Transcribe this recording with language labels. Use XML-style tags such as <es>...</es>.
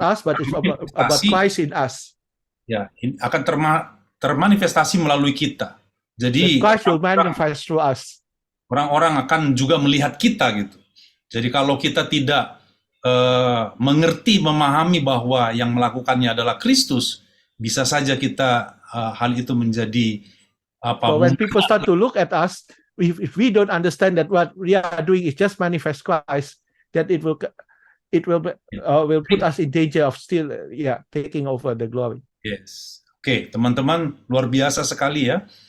<en>about us, but it's about Christ in us.</en> <id>ya akan termanifestasi melalui kita. Jadi</id> <en>Christ will manifest through us.</en> <id>orang-orang akan juga melihat kita gitu. Jadi kalau kita tidak mengerti, memahami bahwa yang melakukannya adalah Kristus, bisa saja kita hal itu menjadi</id> <en>So when people start to look at us, if we don't understand that what we are doing is just manifest Christ, that it will put us in danger of still taking over the glory.</en> <id>Yes. Oke, teman-teman, luar biasa sekali ya.</id>